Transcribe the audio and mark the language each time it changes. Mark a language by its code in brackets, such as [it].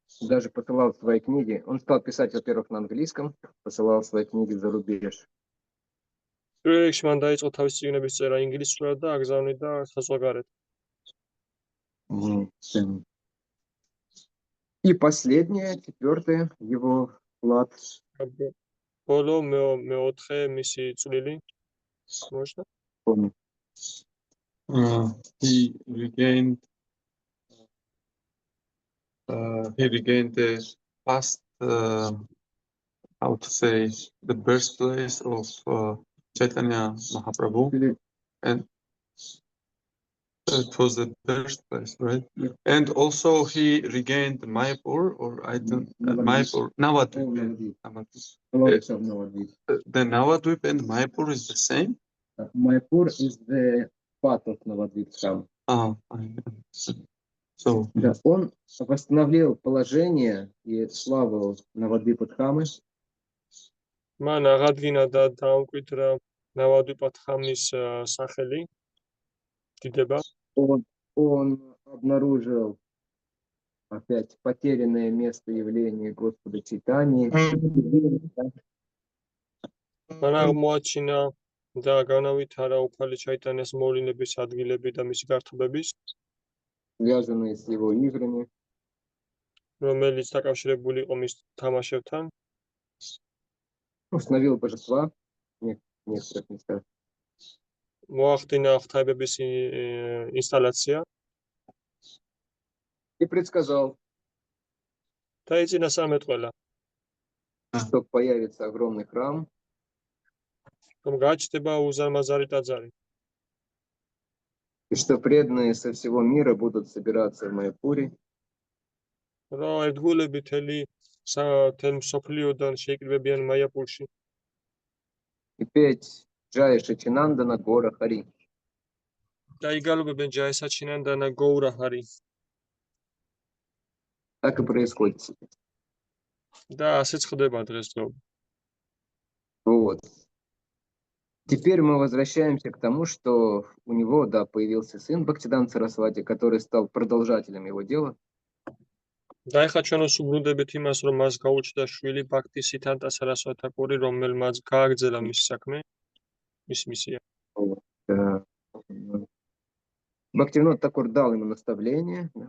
[ru] Даже посылал свои книги. Он стал писать, во-первых, на английском, посылал свои книги за рубеж. [ka] პირველ რიგში მან დაიწყო თავის წიგნების წერა ინგლისურად და აგზავნიდა საზღვარგარეთ. [ru] И последнее, четвертое, его вклад. [ka] ბოლო მეოთხე მისი წვლილი. [ru] Можно? Помню. [en] He regained the past, how to say, the birthplace of Chaitanya Mahaprabhu, and it was the birthplace, right? Yeah. And also he regained Mayapur, or I don't Mayapur, Navadvip. The Navadvip and Mayapur is the same. Майпур is the part of Navadvip Dham. So [ru] Да, он восстановил положение и славу Навадвипа Дхамы. [ka] მან აღადგინა და დაამკვიდრა ნავადვიპა დხამის სახელი, დიდება. [ru] Он обнаружил опять потерянное место явления Господа Чайтаньи. [ka] მან აღმოაჩინა და განავითარა უფალი ჩაიტანიას მოვლენების ადგილები და მისი გართობების, [ru] связанные с его играми. [ka] რომელიც დაკავშირებული იყო მის თამაშებთან. [ru] Установил божества в некоторых местах. [ka] მოახდინა ღვთაებების ინსტალაცია [ru] И предсказал, [ka] და ეწინა სამეტყველა, [ru] что появится огромный храм, [ka] რომ გაჩნდება უზარმაზარი ტაძარი [ru] и что преданные со всего мира будут собираться в Майяпуре. [ka] რომ ერთგულები თელ მსოფლიოდან შეიკრიბებიან მაიაპურში [ru] И петь Джая Шачинандана Гора Хари. [ka] და იგალობებენ ჯაისაჩინანდანა გოურა ჰარი. [ru] Так и происходит сейчас. [ka] და ასეც ხდება დღესდღეობით. [ru] Вот. Теперь мы возвращаемся к тому, что у него, да, появился сын Бхактиданта Сарасвати, который стал продолжателем его дела. [ka] და ეხლა ჩვენ ვსუბრუნდებით იმას, რომ მას გაუჩნდა შვილი ბაქთი სითანტა სარასვატ თაკური, რომელმაც გააგრძელა მის საქმე, მის მისია. [ru] Бхактивинод Такур дал ему наставление.